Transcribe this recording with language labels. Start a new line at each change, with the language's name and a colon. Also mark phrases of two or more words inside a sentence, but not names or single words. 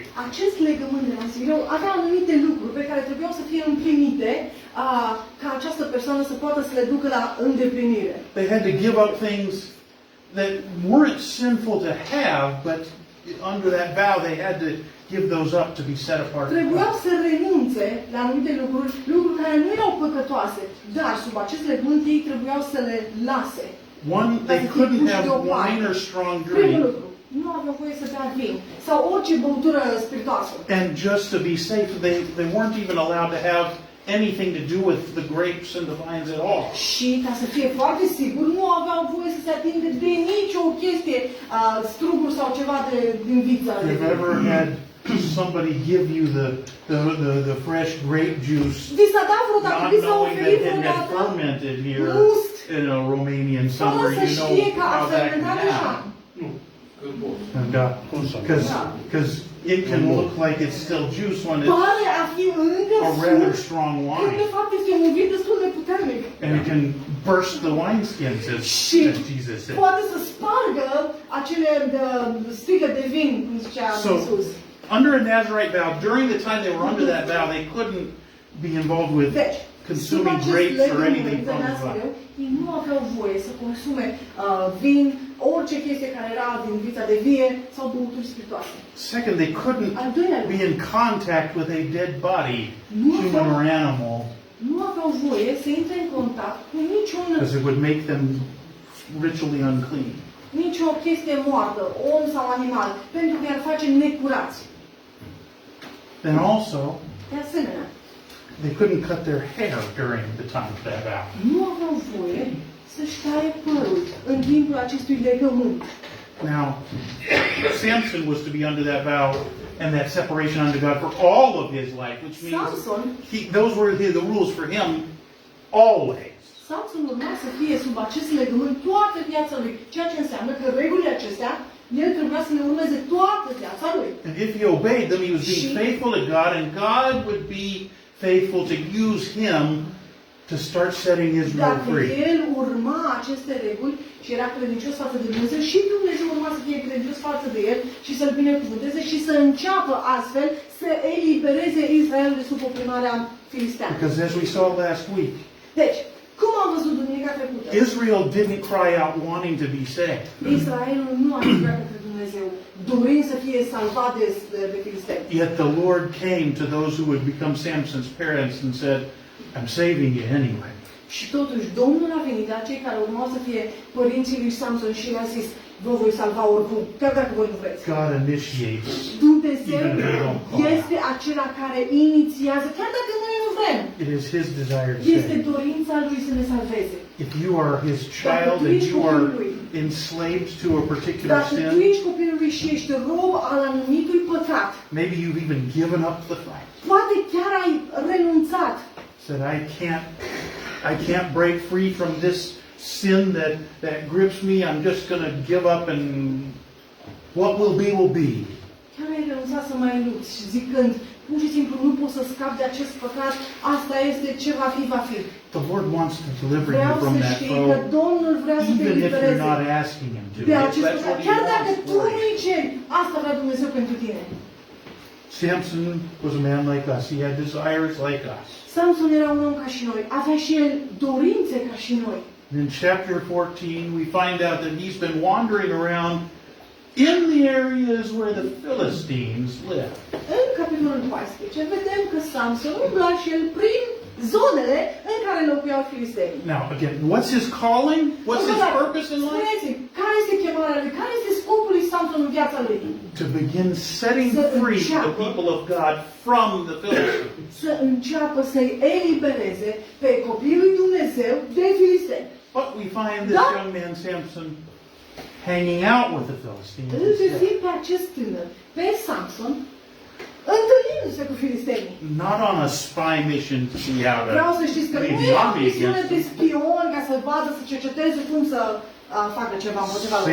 Romanian: Acest legământ de nazireu avea anumite lucruri pe care trebuiau să fie împlinite ca această persoană să poată să le ducă la îndeplinire.
English: They had to give up things that weren't sinful to have, but under that vow they had to give those up to be set apart.
Romanian: Trebuiau să renunțe la anumite lucruri, lucruri care nu erau păcătoase, dar sub acest legământ ei trebuiau să le lase.
English: One, they couldn't have wine or strong
Romanian: Primul
English: drink.
Romanian: lucru, nu aveau voie să bea vin sau orice băutură spiritoasă.
English: And just to be safe, they weren't even allowed to have anything to do with the grapes and the vines at all.
Romanian: Și ca să fie foarte sigur, nu aveau voie să se atingă de nicio chestie, struguri sau ceva din viță.
English: You've ever had somebody give you the fresh grape juice,
Romanian: Vi s-a dat vreodată,
English: not
Romanian: vi s-a
English: knowing that
Romanian: oferit
English: it had
Romanian: vreodată
English: fermented here
Romanian: gust,
English: in a Romanian
Romanian: fără
English: summer?
Romanian: să
English: You
Romanian: știe
English: know
Romanian: că a
English: how that can
Romanian: fermentat deja.
English: happen. Because it can look like it's still juice when it's
Romanian: Pare a fi încă
English: a rather
Romanian: sus,
English: strong
Romanian: când de
English: wine.
Romanian: fapt este un vin destul de puternic.
English: And it can burst the wineskins, as
Romanian: Și
English: Jesus said.
Romanian: poate să spargă acele sticlă de vin, cum zicea
English: So,
Romanian: Iisus.
English: under a Nazarite vow, during the time they were under that vow, they couldn't be involved with
Romanian: Deci, sub
English: consuming
Romanian: acest
English: grapes or
Romanian: legământ
English: anything
Romanian: de
English: from the
Romanian: nazireu,
English: vine.
Romanian: ei nu aveau voie să consume vin, orice chestie care era din vița de vie sau băuturi spiritoase.
English: Second, they couldn't
Romanian: Al doilea
English: be
Romanian: lucru,
English: in contact with a dead body, human or animal,
Romanian: nu aveau voie să intre în contact cu
English: because it would make them ritually unclean.
Romanian: nicio chestie moartă, om sau animal, pentru că i-ar face necurați.
English: And also,
Romanian: De asemenea,
English: they couldn't cut their hair during the time of that vow.
Romanian: nu aveau voie să-și taie părul în timpul acestui legământ.
English: Now, Samson was to be under that vow and that separation unto God for all of his life, which means
Romanian: Samson,
English: those were the rules for him always.
Romanian: Samson urma să fie sub acest legământ toată viața lui, ceea ce înseamnă că regulile acestea, el trebuia să le urmeze toată viața lui.
English: And if he obeyed them, he was being faithful to God, and God would be faithful to use him to start setting Israel
Romanian: Dacă
English: free.
Romanian: el urma aceste reguli și era credincios față de Dumnezeu, și Dumnezeu urma să fie credincios față de el și să-l binecuvânteze și să înceapă astfel să elibereze Israelul de sub oprimarea filisteană.
English: Because as we saw last week,
Romanian: Deci, cum am văzut duminica trecută?
English: Israel didn't cry out wanting to be saved.
Romanian: Israelul nu a strigat către Dumnezeu, dorind să fie salvat de filisteni.
English: Yet the Lord came to those who would become Samson's parents and said, I'm saving you anyway.
Romanian: Și totuși, Domnul a venit la cei care urmau să fie părinții lui Samson și le-a zis, vă voi salva oricum, chiar dacă voi nu vreți.
English: God initiates.
Romanian: Dumnezeu este acela care inițiază, chiar dacă noi nu vrem.
English: It is His desire to
Romanian: Este
English: save.
Romanian: dorința lui să ne salveze.
English: If you are His child and you are enslaved to a particular
Romanian: Dacă tu
English: sin,
Romanian: ești copilul lui și ești rob al anumitui păcat,
English: maybe you've even given up the fight.
Romanian: Poate chiar ai renunțat.
English: Said, I can't break free from this sin that grips me. I'm just going to give up and what will be, will be.
Romanian: Chiar ai renunțat să mai lupți și zicând, pur și simplu nu pot să scap de acest păcat, asta este ce va fi, va fi.
English: The Lord wants to deliver you
Romanian: Vreau
English: from
Romanian: să
English: that
Romanian: știi că
English: foe,
Romanian: Domnul vrea să te
English: even if you're
Romanian: elibereze
English: not asking Him to.
Romanian: de acest
English: That's
Romanian: păcat.
English: what He
Romanian: Chiar dacă
English: wants
Romanian: tu
English: for you.
Romanian: nu-i ceri, asta vrea Dumnezeu pentru tine.
English: Samson was a man like us. He had desires like us.
Romanian: Samson era un om ca și noi, avea și el dorințe ca și noi.
English: In chapter 14, we find out that he's been wandering around in the areas where the Philistines live.
Romanian: În capitolul 14 vedem că Samson umbla și el prin zonele în care locuiau filistenii.
English: Now, again, what's his calling? What's his purpose in life?
Romanian: Spuneți-mi, care este chemarea lui? Care este scopul lui Samson în viața lui?
English: To begin setting free the people of God from the Philistines.
Romanian: Să înceapă să-i elibereze pe copiii lui Dumnezeu de filisteni.
English: But we find this young man, Samson, hanging out with the Philistines.
Romanian: Îl găsim pe acest tânăr, pe Samson, întâlnindu-se cu filistenii.
English: Not on a spy mission to see how
Romanian: Vreau
English: to
Romanian: să știți că
English: lead
Romanian: nu
English: the
Romanian: e o
English: army
Romanian: misiune
English: against
Romanian: de
English: them.
Romanian: spion ca să vadă, să cerceteze cum să facă ceva împotriva lor.